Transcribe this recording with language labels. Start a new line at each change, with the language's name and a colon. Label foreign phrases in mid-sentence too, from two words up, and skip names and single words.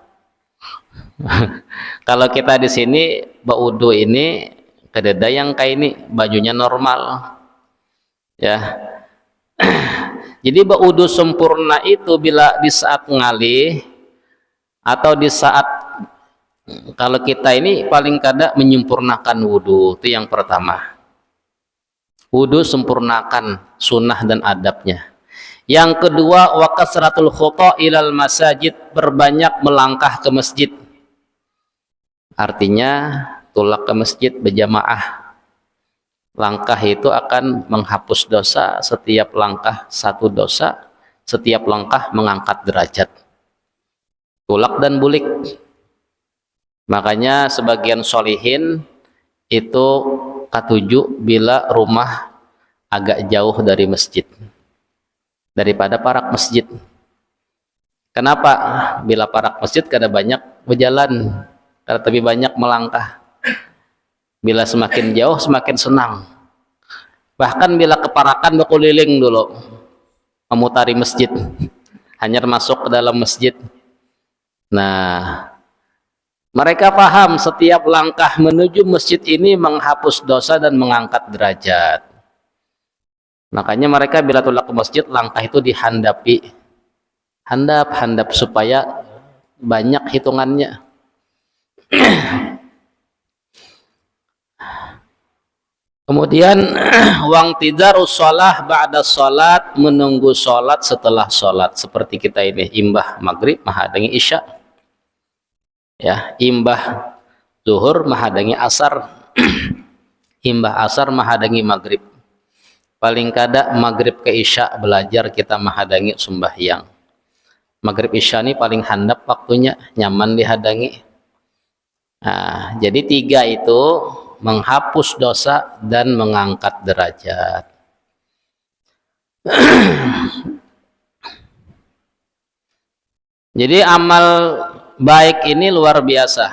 Banjar: Kalau kita di sini baudu ini kededa yang kayak ini bajunya normal ya. Jadi baudu sempurna itu bila di saat ngalih atau di saat, kalau kita ini paling kada menyempurnakan wudu,
Indonesian: itu yang pertama. Wudu sempurnakan sunnah dan adabnya. Yang kedua,
Arabic: وكثرة الخطا إلى المساجد,
Indonesian: berbanyak melangkah ke masjid. Artinya tulak ke masjid berjamaah. Langkah itu akan menghapus dosa, setiap langkah satu dosa, setiap langkah mengangkat derajat.
Banjar: Tulak dan bulik. Makanya sebagian solihin itu katuju bila rumah agak jauh dari masjid daripada parak masjid.
Indonesian: Kenapa?
Banjar: Bila parak masjid kada banyak berjalan, kada lebih banyak melangkah.
Indonesian: Bila semakin jauh semakin senang. Bahkan bila keparakan berkeliling dulu memutari masjid, hanya masuk ke dalam masjid. Nah, mereka paham setiap langkah menuju masjid ini menghapus dosa dan mengangkat derajat. Makanya mereka bila tulak ke masjid, langkah itu dihandapi.
Banjar: Handap supaya banyak hitungannya.
Indonesian: Kemudian
Arabic: وانتظار الصلاة
Indonesian: ba'da salat, menunggu salat setelah salat.
Banjar: Seperti kita ini imbah maghrib menghadangi isya. Ya, imbah zuhur menghadangi asar. Imbah asar menghadangi maghrib. Paling kada maghrib ke isya belajar kita menghadangi sembahyang. Maghrib isya ini paling handap waktunya, nyaman dihadangi.
Indonesian: Nah, jadi 3 itu menghapus dosa dan mengangkat derajat. Jadi amal baik ini luar biasa.